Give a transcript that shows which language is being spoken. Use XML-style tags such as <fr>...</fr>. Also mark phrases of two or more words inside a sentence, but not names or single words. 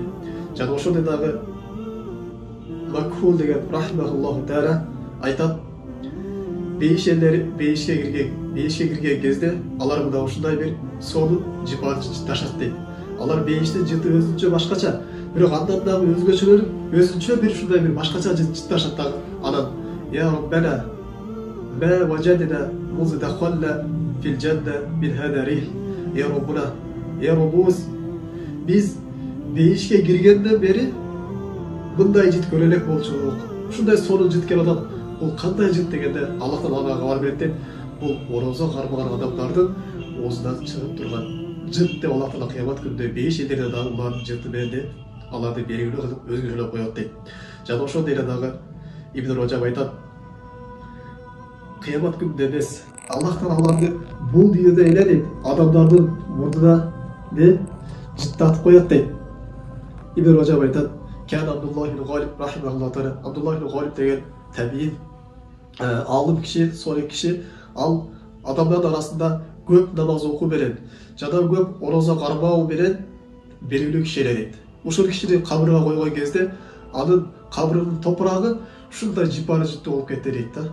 <ky>Жана ошондой дагы Макхул деген</ky> <ar>رحمه الله تعالى</ar> <ky>айтат: бейишке кирген кезде алар мына ушундай бир сонун жыпар жытташат дейт. Алар бейиштин жыты өзүнчө башкача, бирок андан дагы өзгөчөлөр өзүнчө бир ушундай бир башкача жытташат дагы.</ky> <ar>Анан "يا ربنا ما وجدنا منذ دخلنا في الجنة من هذا ريح." يا ربنا، يا رب,</ar> <ky>биз бейишке киргенден бери мындай жыт көрө элек болчук. Ушундай сонун жыт келип атат. Бул кандай жыт дегенде Аллахтан ага кабар берет дейт. Бул ораза кармаган адамдардын оозунан чыгып турган жыт деп Аллах Таала кыямат күнүндө бейиш элдерде дагы булардын жыты менен аларды белгилүү кылып өзгөчөлөп коет дейт. Жана ошондой эле дагы Ибн Раджаб айтат: кыямат күнүндө эмес, Аллах Таала аларды бул дүйнөдө эле дейт, адамдардын мурдуна жыттатып коет дейт. Ибн Раджаб айтат: Кан Абдуллах ибн Галиб</ky> <ar>رحمه الله تعالى,</ar> <ky>Абдуллах ибн Галиб деген табиин алым киши, солих киши, ал адамдардын арасында көп намаз окуу менен жана көп ораза кармоо менен белгилүү киши эле дейт. Ушул кишини кабырга койгон кезде анын кабырынын топурагы ушундай жыпар жыттуу болуп кетти дейт да.</ky>